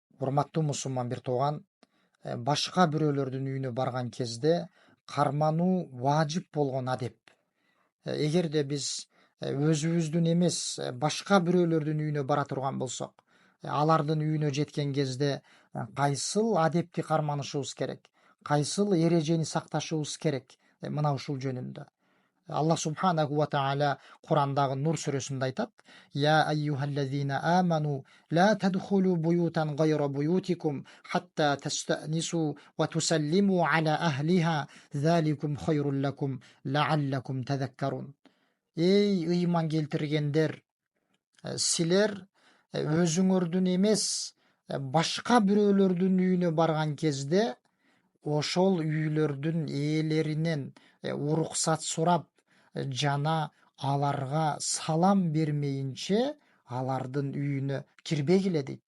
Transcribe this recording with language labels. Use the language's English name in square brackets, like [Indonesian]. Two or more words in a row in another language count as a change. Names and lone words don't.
[Kyrgyz] Урматтуу мусулман бир тууган, башка бирөөлөрдүн үйүнө барган кезде кармануу важип болгон адеп. Эгерде биз өзүбүздүн эмес, башка бирөөлөрдүн үйүнө бара турган болсок, алардын үйүнө жеткен кезде кайсыл адепти карманышыбыз керек, кайсыл эрежени сакташыбыз керек, мына ушул жөнүндө. [Arabic] الله سبحانه وتعالى [Kyrgyz] Курандагы Нур сүрөсүндө айтат: [Arabic] "يا أيها الذين آمنوا لا تدخلوا بيوتا غير بيوتكم حتى تستأنسوا وتسلموا على أهلها ذلكم خير لكم لعلكم تذكرون." [Kyrgyz] Эй ыйман келтиргендер, силер өзүңөрдүн эмес, башка бирөөлөрдүн үйүнө барган кезде ошол үйлөрдүн ээлеринен уруксат сурап жана аларга салам бермейинче алардын үйүнө кирбегиле дейт.